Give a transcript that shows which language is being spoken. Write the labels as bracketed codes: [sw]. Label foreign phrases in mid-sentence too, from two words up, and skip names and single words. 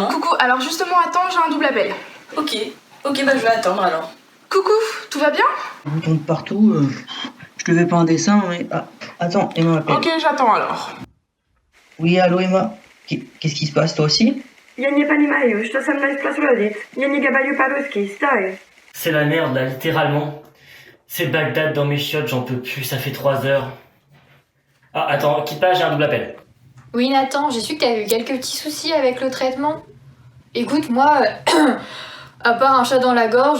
[fr] Coucou, alors justement, attends, j'ai un double appel. Ok, bah je vais attendre alors. Coucou, tout va bien? On tombe partout, je te fais pas un dessin, mais... Ah, attends, Emma m'appelle. Ok, j'attends alors. Oui, allô Emma? Qu'est-ce qui se passe, toi aussi? [ru] Я не понимаю, что со мной происходит. Я не говорю по-русски, стой. [fr] C'est la merde là, littéralement. C'est Bagdad dans mes chiottes, j'en peux plus, ça fait 3 heures. Ah, attends, quitte pas, j'ai un double appel. Oui, Nathan, j'ai su que t'avais eu quelques petits soucis avec le traitement. Écoute, moi, à part un chat dans la gorge...